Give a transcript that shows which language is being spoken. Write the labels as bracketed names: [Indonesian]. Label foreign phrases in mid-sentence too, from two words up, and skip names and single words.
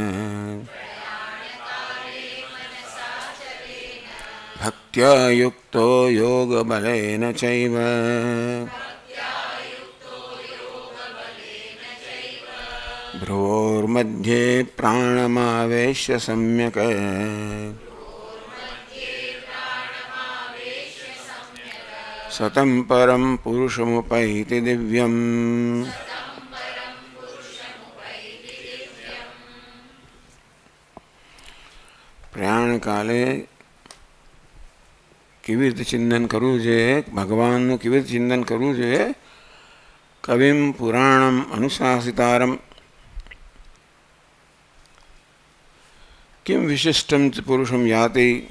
[Sanskrit] भक्त्या युक्तो योगबलेन चैव भ्रुवोर्मध्ये प्राणमावेश्य सम्यक् सतं परं पुरुषमुपैति दिव्यम्। प्रयाण काले [Gujarati] કેવી રીતે ચિંતન કરવું જોઈએ, ભગવાનનું કેવી રીતે ચિંતન કરવું જોઈએ. [Sanskrit] કવિમ પુરાણમ અનુશાસિતારમ કિમ વિશિષ્ટમ પુરુષમ યાતિ.